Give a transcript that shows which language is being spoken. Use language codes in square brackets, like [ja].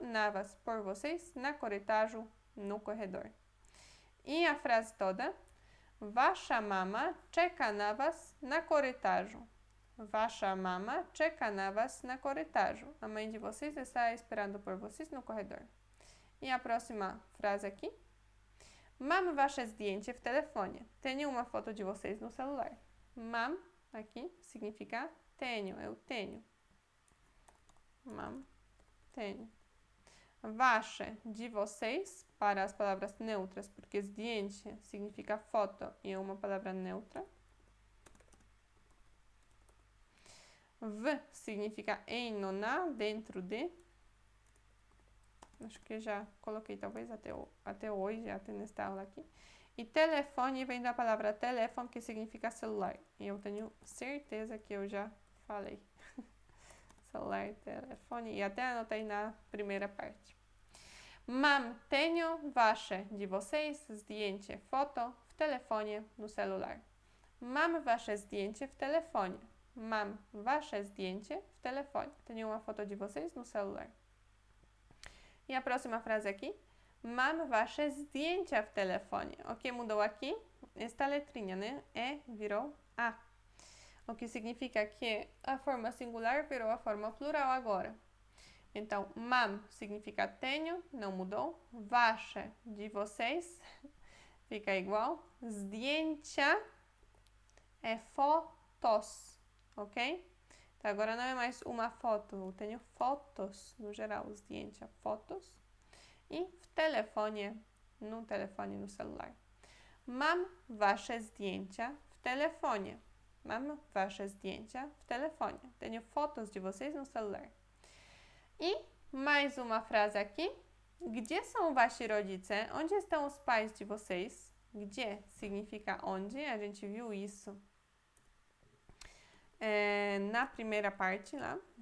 [pl] Na was, [pt] por vocês. [pl] Na korytarzu, [pt] no corredor. E a frase toda. [pl] Wasza mama czeka na was na korytarzu. Wasza mama czeka na was na korytarzu. [pt] A mãe de vocês está esperando por vocês no corredor. E a próxima frase aqui. [pl] Mam wasze zdjęcie w telefonie. [pt] Tenho uma foto de vocês no celular. Mam, aqui, significa tenho, eu tenho. Mam, tenho. Wasze, de vocês, para as palavras neutras, porque zdjęcie significa foto e é uma palavra neutra. W significa em, no, na, dentro de. Acho que já coloquei, talvez até hoje, até nesta aula aqui. E telefone vem da palavra telefone, que significa celular. E eu tenho certeza que eu já falei. Celular, telefone. E até anotei na primeira parte. Mam, tenho wasze, de vocês, zdjęcie, foto, w telefonie, no celular. [pl] Mam wasze zdjęcie w telefonie. Mam wasze zdjęcie w telefonie. [pt] Tenho uma foto de vocês no celular. E a próxima frase aqui. [pl] Mam wasze zdjęcia w telefonie. [pt] O que mudou aqui? Esta letrinha, né? E virou A. O que significa que a forma singular virou a forma plural agora. Então, mam significa tenho, não mudou. Wasze, de vocês, fica igual. Zdjęcia é fotos, ok? Então, agora não é mais uma foto, eu tenho fotos no geral, zdjęcia, fotos. [pl] I w telefonie, [pt] no telefone, no celular. [pl] Mam wasze zdjęcia w telefonie. Mam wasze zdjęcia w telefone. [pt] Tenho fotos de vocês no celular. E mais uma frase aqui. [pl] Gdzie są wasi rodzice? [pt] Onde estão os pais de vocês? Gdzie significa onde. A gente viu isso na primeira parte lá.